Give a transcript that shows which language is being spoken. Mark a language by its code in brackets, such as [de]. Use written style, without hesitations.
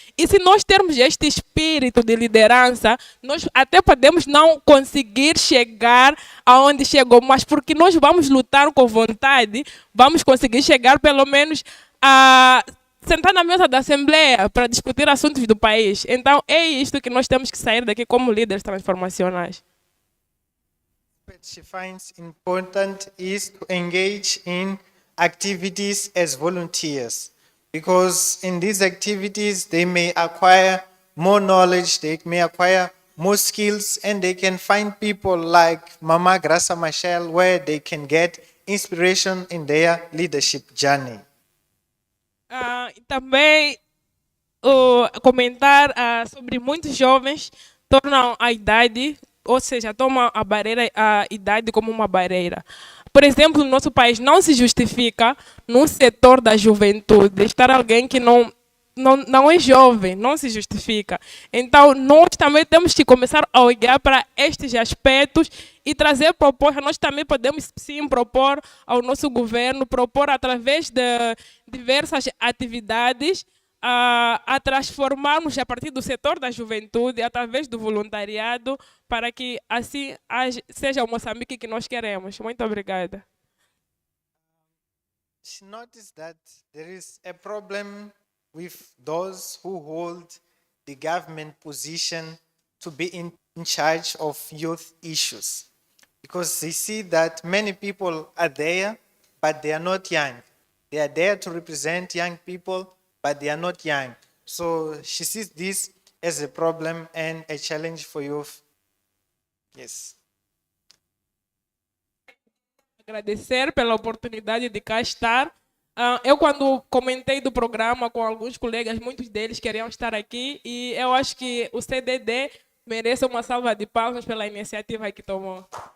[pt] E se nós termos este espírito de liderança, nós até podemos não conseguir chegar aonde chegou, mas porque nós vamos lutar com vontade, vamos conseguir chegar pelo menos a sentar na mesa da Assembleia para discutir assuntos do país. Então é isto que nós temos que sair daqui como líderes transformacionais. [en] What she finds important is to engage in activities as volunteers, because in these activities they may acquire more knowledge, they may acquire more skills, and they can find people like Mama Graça Machel where they can get inspiration in their leadership journey. [pt] Também comentar sobre muitos jovens tornam a idade, ou seja, tomam a idade como uma barreira. Por exemplo, no nosso país não se justifica, no setor da juventude, estar alguém que não é jovem, não se justifica. Então, nós também temos que começar a olhar para estes aspectos e trazer propostas. Nós também podemos, sim, propor ao nosso governo, propor através de diversas atividades, a transformarmos a partir do setor da juventude, através do voluntariado, para que assim seja o Moçambique que nós queremos. Muito obrigada. [en] she noticed that there is a problem with those who hold the government position to be in charge of youth issues. Because they see that many people are there, but they are not young. They are there to represent young people, but they are not young. So she sees this as a problem and a challenge for youth. Yes. [pt] Agradecer pela oportunidade de cá estar. Eu, quando comentei do programa com alguns colegas, muitos deles queriam estar aqui e eu acho que o CDD merece uma salva de palmas pela iniciativa que tomou.